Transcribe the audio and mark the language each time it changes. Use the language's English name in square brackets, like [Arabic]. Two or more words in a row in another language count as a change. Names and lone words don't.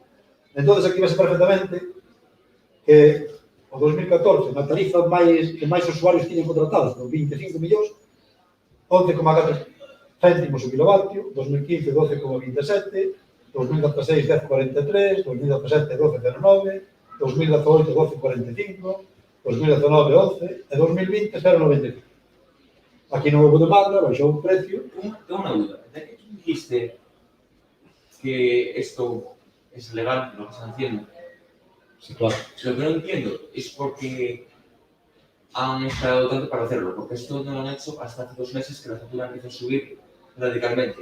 [Galician] Entón, aquí vese perfectamente que o 2014, na tarifa que máis usuarios tiñen contratados, por 25 millóns, 11,4 céntimos o kilovatio, 2015 12,27, 2016 10,43, 2017 12,09, 2018 12,45, 2019 11 e 2020 0,95. Aquí non houve demanda, baixou o precio. [Spanish] Tengo una duda. ¿De qué dijiste que esto es legal, lo que están haciendo? Sí, claro. Lo que no entiendo es por qué han esperado tanto para hacerlo, porque esto no lo han hecho hasta hace 2 meses que la factura empieza a subir radicalmente.